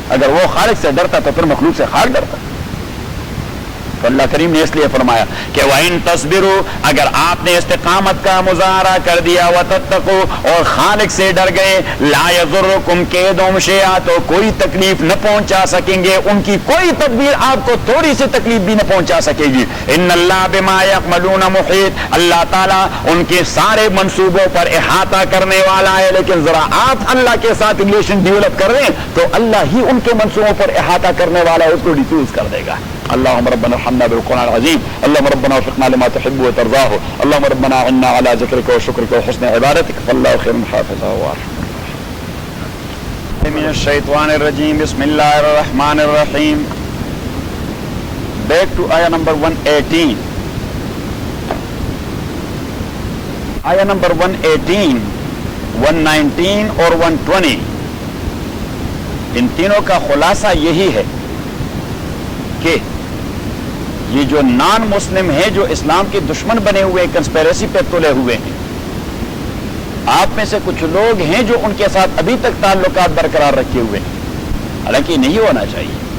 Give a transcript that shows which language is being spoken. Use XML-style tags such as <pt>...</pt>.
<ur>اگر وہ خالق سے ڈرتا تو پھر مخلوق سے خالق ڈرتا. تو اللہ کریم نے اس لیے فرمایا کہ</ur> <ar>وَإِن تَصْبِرُوا</ar> <ur>اگر آپ نے استقامت کا مظاہرہ کر دیا</ur> <ar>وَتَتَّقُوا</ar> <ur>اور خالق سے ڈر گئے</ur> <ar>لَا يَضُرُّكُمْ كَيْدُهُمْ شَيْئًا</ar> <ur>تو کوئی تکلیف نہ پہنچا سکیں گے, ان کی کوئی تدبیر آپ کو تھوڑی سی تکلیف بھی نہ پہنچا سکے گی.</ur> <ar>ان اللہ بما يعملون محیط</ar> <ur>اللہ تعالیٰ ان کے سارے منصوبوں پر احاطہ کرنے والا ہے. لیکن ذرا آپ اللہ کے ساتھ ریلیشن ڈیولپ کر رہے ہیں تو اللہ ہی ان کے منصوبوں پر احاطہ کرنے والا ہے, اس کو ڈیفیوز کر دے گا.</ur> <ar>اللهم ربنا ارحمنا بالقرآن العظيم اللهم ربنا وفقنا لما تحب وترضاه اللهم ربنا اعنا على ذكرك وشكرك وحسن عبادتك فالله خير حافظا وارحم من الشيطان الرجيم بسم الله الرحمن الرحيم.</ar> <en>back to ayah number 118 ayah number 118 119</en> <ur>اور 120 ان تینوں کا خلاصہ یہی ہے کہ یہ جو نان مسلم ہیں جو اسلام کے دشمن بنے ہوئے کنسپیریسی پہ تلے ہوئے ہیں, آپ میں سے کچھ لوگ ہیں جو ان کے ساتھ ابھی تک تعلقات برقرار رکھے ہوئے ہیں, حالانکہ نہیں ہونا چاہیے.</ur>